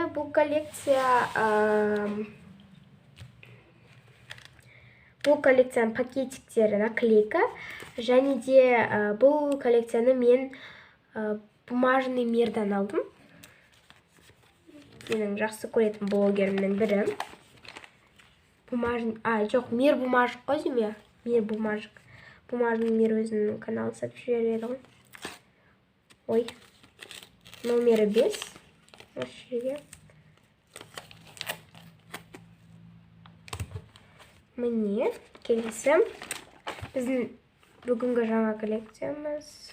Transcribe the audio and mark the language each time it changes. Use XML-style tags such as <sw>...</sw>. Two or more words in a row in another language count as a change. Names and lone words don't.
<kk>Бұл коллекцияның пакетиктері наклейка. Және де бұл коллекцияны мен бумажный мирдан алдым. Менің жақсы көретін блогерімнің бірі. Жоқ, мир бумажық қой дейме? Мир бумажық. Бумажный мир өзінің каналын сатып жібереді ғой. Ой. Номері 5. Осы жерге. Міне, келесі. Біздің бүгінгі жаңа коллекциямыз.</kk>